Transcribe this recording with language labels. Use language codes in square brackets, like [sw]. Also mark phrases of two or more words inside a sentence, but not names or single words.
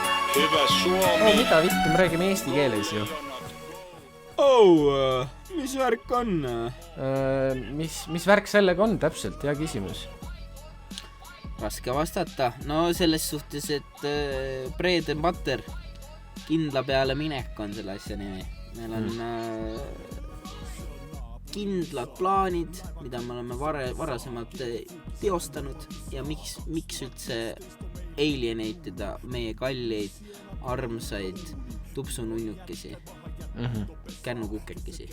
[et] Mida vittu, me räägime eesti keeles ju. Mis värk on? Mis värk sellega on täpselt, hea küsimus. Raske vastata. No selles suhtes, et [en] bread and butter, [et] kindla peale minek on selle asja nimi. Meil on kindlad plaanid, mida me oleme varasemalt teostanud ja miks üldse alieneitida meie kalleid, armsaid tupsununnukesi, kännukukekesi.